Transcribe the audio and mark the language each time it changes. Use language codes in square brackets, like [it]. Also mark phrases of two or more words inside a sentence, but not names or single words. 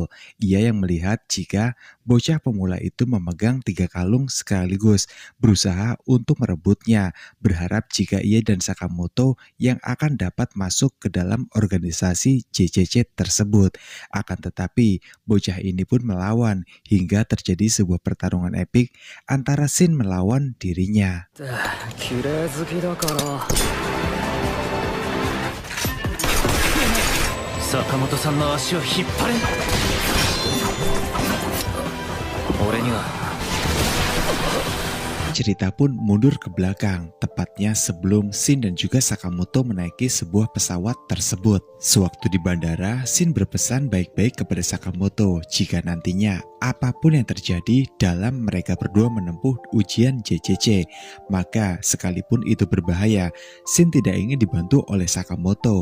[id] Ia yang melihat jika bocah pemula itu memegang 3 kalung sekaligus, berusaha untuk merebutnya, berharap jika ia dan Sakamoto yang akan dapat masuk ke dalam organisasi JCC tersebut. Akan tetapi, bocah ini pun melawan hingga terjadi sebuah pertarungan epik antara Shin melawan dirinya. [ja] Sakamoto-sanの足を引っ張れ。俺には [id] Cerita pun mundur ke belakang, tepatnya sebelum Shin dan juga Sakamoto menaiki sebuah pesawat tersebut. Sewaktu di bandara, Shin berpesan baik-baik kepada Sakamoto jika nantinya apapun yang terjadi dalam mereka berdua menempuh ujian JCC, maka sekalipun itu berbahaya, Shin tidak ingin dibantu oleh Sakamoto.